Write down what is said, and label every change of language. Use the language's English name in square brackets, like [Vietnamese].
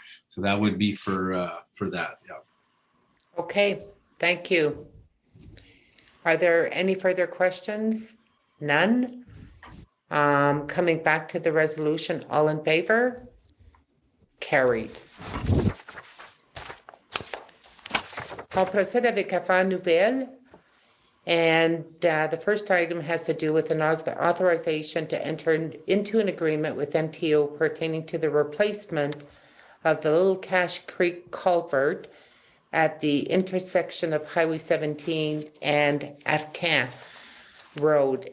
[English] So that would be for that, yeah. Okay, thank you. Are there any further questions? None? Coming back to the resolution, all in favor? Carried. [French] On procède avec affaires nouvelles. [English] And the first item has to do with an authorization to enter into an agreement with MTO pertaining to the replacement of the Little Cache Creek culvert at the intersection of Highway 17 and Arcan Road.